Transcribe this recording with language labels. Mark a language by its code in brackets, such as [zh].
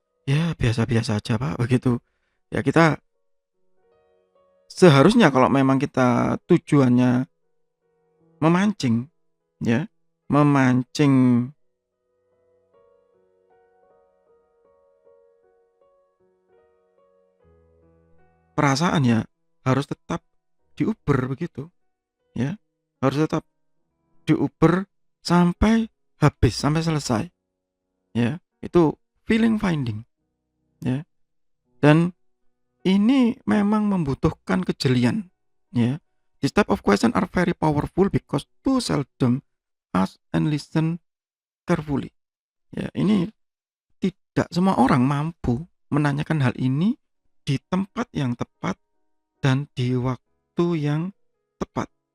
[id] Ya biasa-biasa aja Pak, begitu. Ya kita seharusnya kalau memang kita tujuannya memancing ya, memancing perasaan ya harus tetap diuber begitu ya. Harus tetap diuber sampai habis, sampai selesai. Ya, itu feeling finding ya. Dan ini memang membutuhkan kejelian ya. [en] This type of question are very powerful because too seldom ask and listen carefully. [id] Ya, ini tidak semua orang mampu menanyakan hal ini di tempat yang tepat dan di waktu yang tepat.